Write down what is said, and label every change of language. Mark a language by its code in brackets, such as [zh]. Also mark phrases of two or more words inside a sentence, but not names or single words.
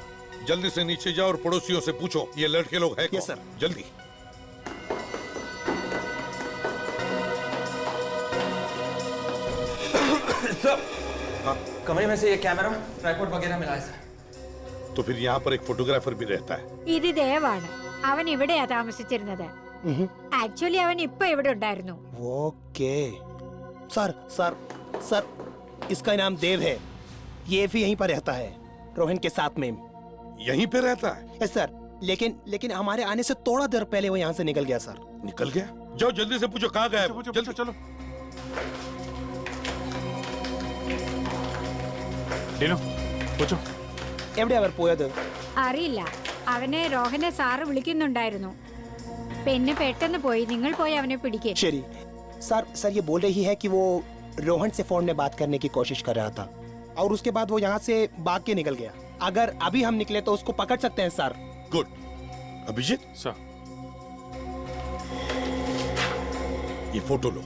[hi] जल्दी से नीचे जाओ और पड़ोसियों से पूछो ये लड़के लोग हैं कौन? सर। जल्दी। सर, हाँ? कमरे में से ये [en] camera tripod [hi] वगैरह मिला है सर। तो फिर यहाँ पर एक फोटोग्राफर भी रहता है। [ml] ഇത് ദേവാണ്. അവൻ ഇവിടെയാ താമസിച്ചിരുന്നത്. ആക്ച്വലി അവൻ ഇപ്പൊ ഇവിടെ ഉണ്ടായിരുന്നു. [en] OK sir [hi] सर सर, इसका नाम देव है। ये भी यहीं पर रहता है रोहन के साथ में। यहीं पे रहता है? [en] yes sir, [hi] लेकिन हमारे आने से थोड़ा देर पहले वो यहाँ से निकल गया सर। निकल गया? जाओ जल्दी से पूछो कहाँ गया है। जल्दी चलो। डीनो पूछो। [ml] എവിടെ അവർ പോയത്? അറിയില്ല. അവനെ രോഹനെ സാറ് വിളിക്കുന്നുണ്ടായിരുന്നു. പിന്നെ പെട്ടെന്ന് പോയി. നിങ്ങൾ പോയി അവനെ പിടിക്കുക. [hi] शरी सर ये बोल रही है कि वो रोहन से फोन में बात करने की कोशिश कर रहा था और उसके बाद वो यहाँ से भाग के निकल गया। अगर अभी हम निकले तो उसको पकड़ सकते हैं सर। गुड। अभिजीत सर, ये फोटो लो।